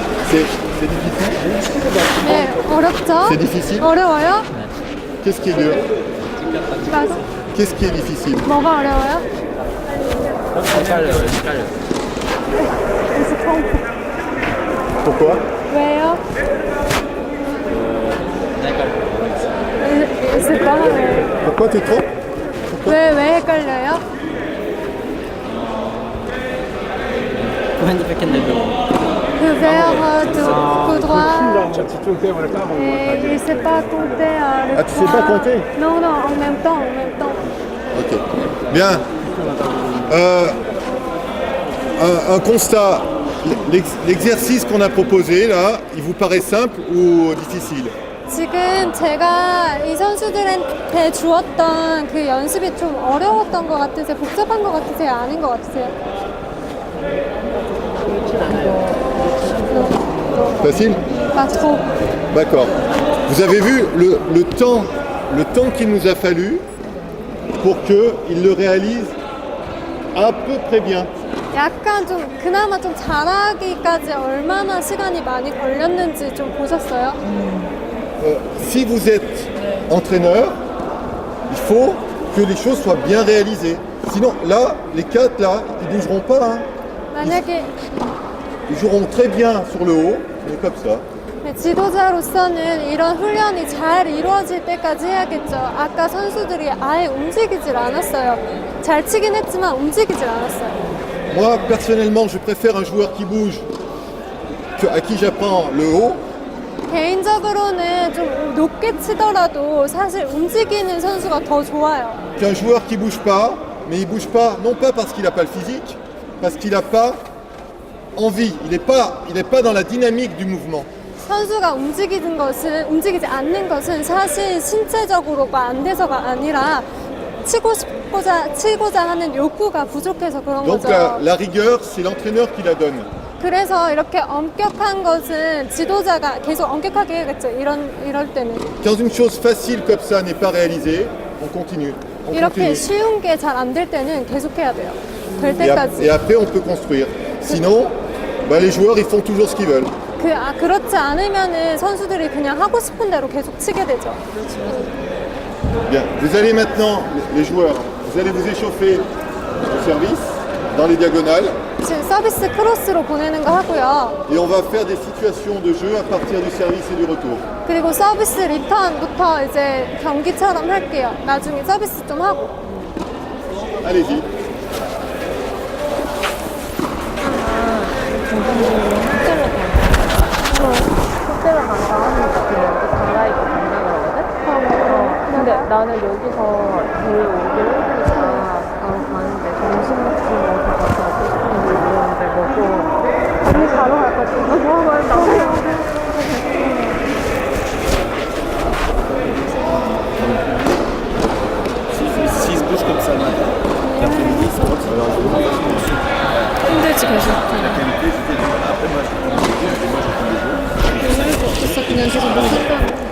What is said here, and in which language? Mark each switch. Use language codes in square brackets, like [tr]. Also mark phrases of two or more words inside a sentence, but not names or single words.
[fr] C'est difficile. [ko] 네, 어렵죠? [fr] C'est difficile. [ko] 어려워요? [fr] Qu'est-ce qui est dur? [ko] 맞아. [fr] Qu'est-ce qui est difficile? [ko] 뭐가 어려워요? [fr] Pourquoi? [ko] 왜요? 있을까? [fr] Pourquoi tu te trompes? [ko] 왜 헷갈려요? 그 [fr] vers tout droit. [ko] 집중 때문에 까먹은 거 [fr] Et il sait pas compter le Ah, tu sais pas poids. compter? Non, non, en même temps, en même temps. Ok. Bien. Un constat. L'exercice qu'on a proposé là, il vous paraît simple ou difficile? [ko] 지금 제가 이 선수들한테 주었던 그 연습이 좀 어려웠던 것 같으세요? 복잡한 것 같으세요? 아닌 것 같으세요? [fr] Facile? Pas trop. D'accord. Vous avez vu le temps qu'il nous a fallu pour qu'il le réalise à peu près bien. 약간 좀 그나마 좀 잘하기까지 얼마나 시간이 많이 걸렸는지 좀 보셨어요? Si vous êtes entraîneur, il faut que les choses soient bien réalisées. Sinon, là, les 4 là, ils bougeront pas. Hein. [ko] 만약에 [fr] Ils joueront très bien sur le haut, mais comme ça. [ko] 지도자로서는 이런 훈련이 잘 이루어질 때까지 해야겠죠. 아까 선수들이 아예 움직이질 않았어요. 잘 치긴 했지만 움직이질 않았어요. [fr] Moi, personnellement, je préfère un joueur qui bouge à qui j'apprends le haut. [ko] 개인적으로는 좀 높게 치더라도 사실 움직이는 선수가 더 좋아요. [fr] Qu'un joueur qui bouge pas, mais il bouge pas, non pas parce qu'il n'a pas le physique, parce qu'il n'a pas envie. Il n'est pas dans la dynamique du mouvement. [ko] 선수가 움직이지 않는 것은 사실 신체적으로가 안 돼서가 아니라 치고자 하는 욕구가 부족해서 그런 [fr] Donc [ko] 거죠. [fr] la rigueur, c'est l'entraîneur qui la donne. [ko] 그래서 이렇게 엄격한 것은 지도자가 계속 엄격하게 해야겠죠. 이럴 때는. [fr] Quand une chose facile comme ça n'est pas réalisée, on continue. On [ko] 이렇게 [fr] continue. [ko] 쉬운 게 잘 안 될 때는 계속해야 돼요. 될 [fr] Et [ko] 때까지. [fr] après, on peut construire. Sinon, les joueurs, ils font toujours ce qu'ils veulent. [ko] 그렇지 않으면은 선수들이 그냥 하고 싶은 대로 계속 치게 되죠. [fr] Bien. Vous allez maintenant, les joueurs, vous allez vous échauffer au service, dans les diagonales, [ko] 지금 서비스 크로스로 보내는 거 하고요. [fr] et on va faire des situations de jeu à partir du service et du retour. [ko] 그리고 서비스 리턴부터 이제 경기처럼 할게요. 나중에 서비스 좀 하고. [fr] Allez-y. [ko] 호텔을 간다 하니까 그냥 갈아입고 간다 그러거든? 근데 나는 여기서 제일 오기로 했으니까 바로 가는데 점심 같은 거 가서 먹고 싶은 거 있는데 먹고 언니 바로 갈 거지? 나도 [fr] S'il se bouge comme ça le matin, l'après-midi, ça va. [ko] 힘들지 계속 [fr] Après, moi, je prends des jours, moi, je prends des jours. [ko] 그래서 그냥 계속 못했던